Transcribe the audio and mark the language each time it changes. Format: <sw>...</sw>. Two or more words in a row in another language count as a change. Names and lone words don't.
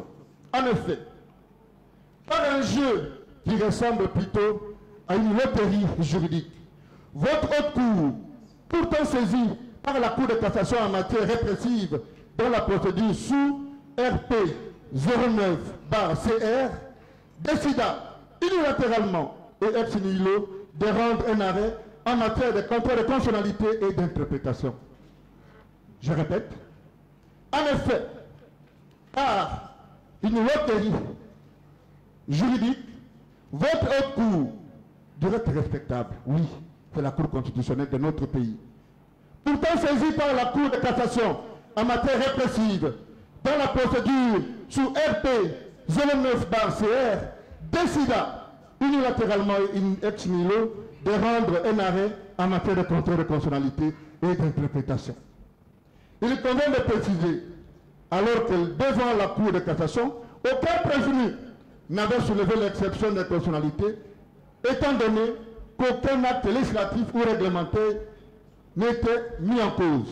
<fr>En effet, par un jeu qui ressemble plutôt à une loterie juridique, votre Haute Cour, pourtant saisie par la Cour de cassation en matière répressive dans la procédure sous RP 09/CR, décida unilatéralement et</fr> <la>ex nihilo</la> <fr>de rendre un arrêt en matière de contrôle de constitutionnalité et d'interprétation. Je répète, en effet, par une loterie juridique, votre Haute Cour, du reste respectable, oui, c'est la Cour constitutionnelle de notre pays, pourtant saisie par la Cour de cassation en matière répressive dans la procédure sous RP 09/CR, décida unilatéralement et</fr> <la>ex nihilo</la> <fr>de rendre un arrêt en matière de contrôle de constitutionnalité et d'interprétation. Il convient de préciser, alors que devant la Cour de cassation, aucun prévenu n'avait soulevé l'exception d'inconstitutionnalité, étant donné qu'aucun acte législatif ou réglementaire n'était mis en cause.</fr>